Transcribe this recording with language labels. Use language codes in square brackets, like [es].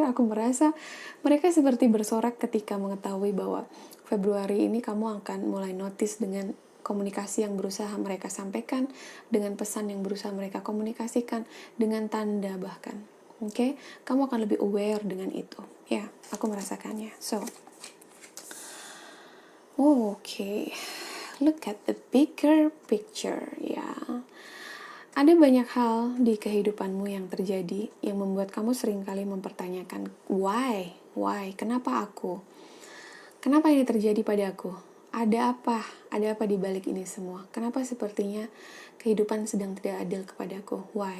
[id] Aku merasa mereka seperti bersorak ketika mengetahui bahwa Februari ini kamu akan mulai notice dengan komunikasi yang berusaha mereka sampaikan, dengan pesan yang berusaha mereka komunikasikan, dengan tanda bahkan. Oke, kamu akan lebih aware dengan itu. Ya, aku merasakannya. [en] So, okay, look at the bigger picture, ya. [id] Ada banyak hal di kehidupanmu yang terjadi yang membuat kamu seringkali mempertanyakan, why, kenapa aku? Kenapa ini terjadi pada aku? Ada apa? Ada apa di balik ini semua? Kenapa sepertinya kehidupan sedang tidak adil kepadaku? Why?